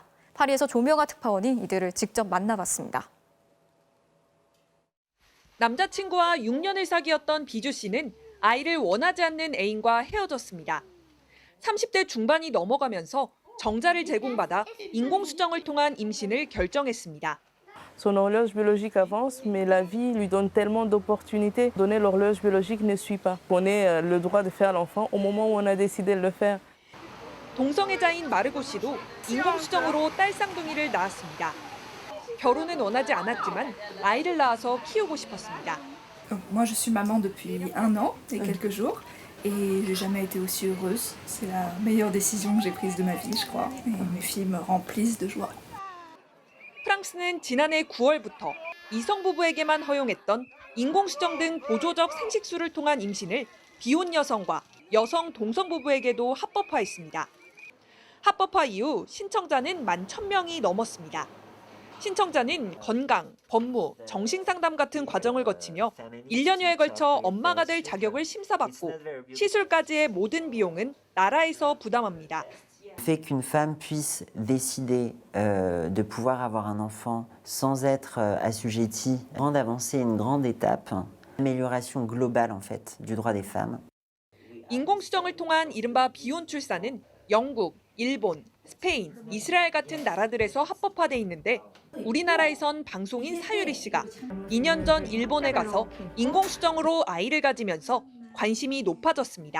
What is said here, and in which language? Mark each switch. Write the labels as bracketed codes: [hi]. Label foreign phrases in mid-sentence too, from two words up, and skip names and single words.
[ko] 파리에서 조명아 특파원이 이들을 직접 만나봤습니다. 남자친구와 6년을 사귀었던 비주 씨는 아이를 원하지 않는 애인과 헤어졌습니다. 30대 중반이 넘어가면서 정자를 제공받아 인공수정을 통한 임신을 결정했습니다. [fr] Son horloge biologique avance, mais la vie lui donne tellement d'opportunités. Donner l'horloge biologique ne suit pas. On a le droit de faire l'enfant au moment où on a décidé de le faire. [ko] 동성애자인 마르고 씨도 인공수정으로 딸 쌍둥이를 낳았습니다. 결혼은 원하지 않았지만 아이를 낳아서 키우고 싶었습니다. [fr] Moi, je suis maman depuis 1 an et quelques jours et j'ai jamais été aussi heureuse. C'est la meilleure décision que j'ai prise de ma vie, je crois. Et mes filles me remplissent de joie. [ko] 프랑스는 지난해 9월부터 이성 부부에게만 허용했던 인공수정 등 보조적 생식수를 통한 임신을 비혼 여성과 여성 동성 부부에게도 합법화했습니다. 합법화 이후 신청자는 11,000명이 넘었습니다. 신청자는 건강, 법무, 정신상담 같은 과정을 거치며 1년여에 걸쳐 엄마가 될 자격을 심사받고 시술까지의 모든 비용은 나라에서 부담합니다. [fr] Fait qu'une femme puisse décider de pouvoir avoir un enfant sans être assujettie, grande avancée, une grande étape, amélioration globale en fait du droit des femmes. [ko] 인공수정을 통한 이른바 비혼 출산은 영국, 일본, 스페인, 이스라엘 같은 나라들에서 합법화돼 있는데 우리나라에선 방송인 사유리 씨가 2년 전 일본에 가서 인공수정으로 아이를 가지면서 관심이 높아졌습니다.